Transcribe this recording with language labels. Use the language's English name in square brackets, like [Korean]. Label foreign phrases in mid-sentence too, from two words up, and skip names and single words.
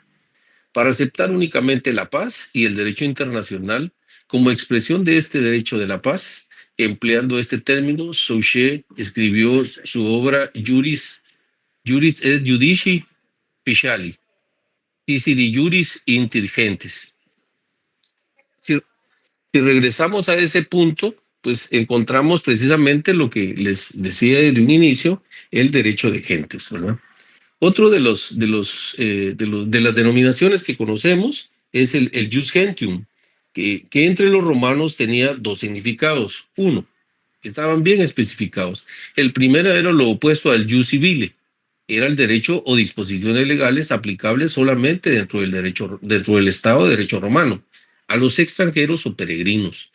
[Spanish] Para aceptar únicamente la paz y el derecho internacional como expresión de este derecho de la paz, empleando este término, Suchet escribió su obra Juris et Judici Speciali, Sicili Juris Intelligentes. Si, si regresamos a ese punto, pues encontramos precisamente lo que les decía desde un inicio, el derecho de gentes, ¿verdad? Otro de las denominaciones que conocemos es el [Latin] jus gentium, [Spanish] que entre los romanos tenía dos significados. Uno, estaban bien especificados. El primero era lo opuesto al [Latin] jus civile, [Spanish] era el derecho o disposiciones legales aplicables solamente dentro del Estado de Derecho romano, a los extranjeros o peregrinos.